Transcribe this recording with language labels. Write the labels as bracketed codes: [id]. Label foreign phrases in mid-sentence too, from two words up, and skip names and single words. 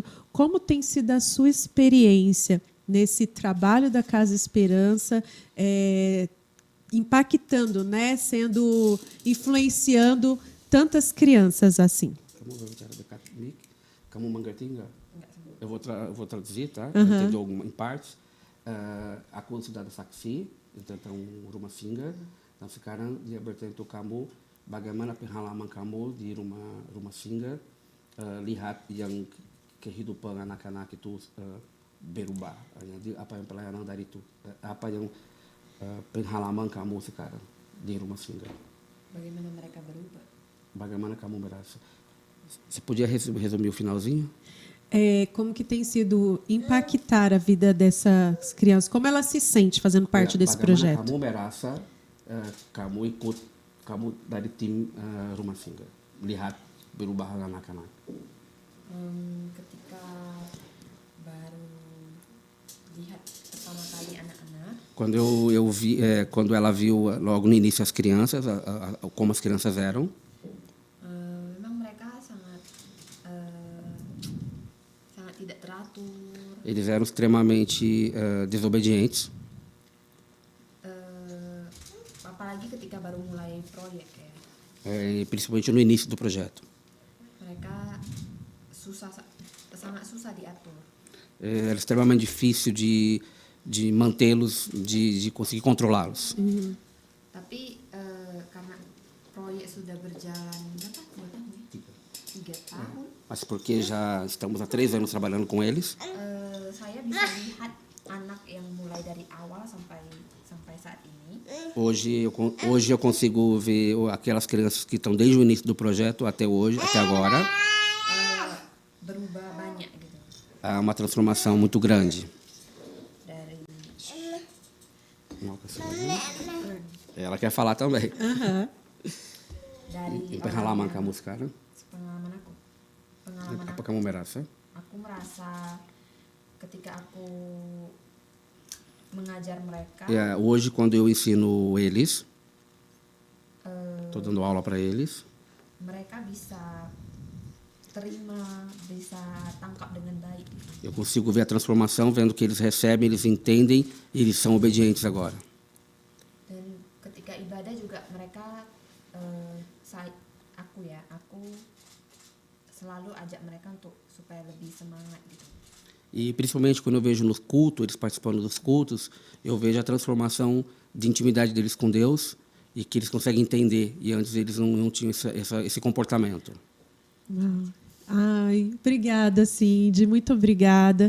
[pt] Como tem sido a sua experiência nesse trabalho da Casa Esperança, impactando, né, influenciando tantas crianças assim? Eu vou traduzir, tá? Entendeu em partes. [id] Aku sudah ada saksi tentang rumah singgah dan sekarang dia bertanya untuk kamu bagaimana pengalaman kamu di rumah singgah, lihat yang kehidupan anak-anak itu berubah. Jadi apa yang pelayanan dari itu, apa yang pengalaman kamu sekarang di rumah singgah? Bagaimana mereka berubah? Bagaimana kamu merasa? [pt] Você podia resumir o finalzinho? Como que tem sido impactar a vida dessas crianças? Como ela se sente fazendo parte desse projeto? [id] Kamu merasa kamu dari tim rumah singgah lihat berubah anak-anak? Ketika baru lihat pertama kali anak-anak. [pt] Quando ela viu logo no início as crianças, como as crianças eram. [id] Tidak teratur. [pt] Eles eram extremamente desobedientes. [id] Apalagi ketika baru mulai proyek ya. [pt] Principalmente no início do projeto. [id] Mereka sangat susah diatur. [pt] Era extremamente difícil de mantê-los, de conseguir controlá-los. [id] Tapi karena proyek sudah berjalan berapa? 3 tahun. [pt] Mas porque já estamos há 3 anos trabalhando com eles. [id] Saya bisa lihat anak yang mulai dari awal sampai saat ini. [pt] Hoje eu consigo ver aquelas crianças que estão desde o início do projeto até hoje, até agora. [id] Berubah banyak gitu. [pt] Há uma transformação muito grande. [id] Dari [pt] Ela quer falar também. [id] Dari Pengalaman kamu sekarang? Pengalaman aku. Apa kamu merasa? Aku merasa ketika aku mengajar mereka. [pt] Hoje quando eu ensino eles, estou dando aula para eles. [id] Mereka bisa terima, bisa tangkap dengan baik. [pt] Eu consigo ver a transformação, vendo que eles recebem, eles entendem e eles são obedientes agora. [id] Dan ketika ibadah juga mereka, aku selalu ajak mereka supaya lebih semangat gitu. [pt] E principalmente quando eu vejo nos cultos, eles participando dos cultos, eu vejo a transformação de intimidade deles com Deus e que eles conseguem entender. E antes eles não tinham esse comportamento. Ai, obrigada, Cindy, muito obrigada.